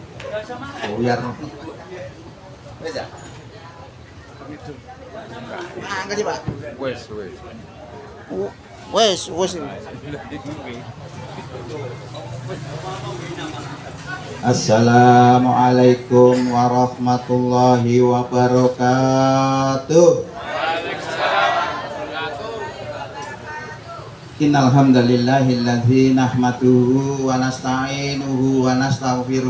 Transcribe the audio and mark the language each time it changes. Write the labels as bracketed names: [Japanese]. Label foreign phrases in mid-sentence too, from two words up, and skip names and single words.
[Javanese] Buyar. Wes ya. Angkat sih, Pak. Wes. Wes. [Arabic] السلام عليكم ورحمة الله وبركاته. إن الحمد لله الذي نحمده ونستعينه ونستغفره.